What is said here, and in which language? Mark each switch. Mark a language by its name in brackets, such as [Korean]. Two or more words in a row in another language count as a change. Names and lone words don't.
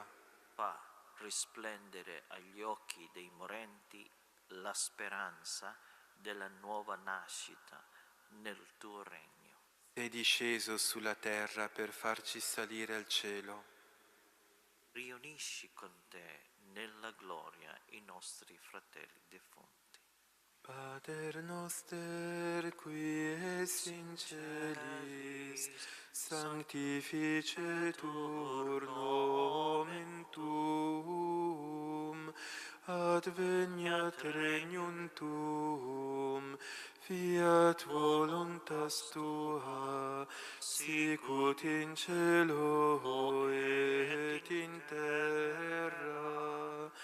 [Italian] Fa risplendere agli occhi dei morenti la speranza della nuova nascita nel tuo regno. Sei disceso sulla terra per farci salire al cielo. Riunisci con te nella gloria i nostri fratelli defunti. [Latin] Pater noster, qui es in celis, sanctificetur nomen tuum, adveniat regnum tuum, fiat voluntas tua, sicut in cielo et in terra.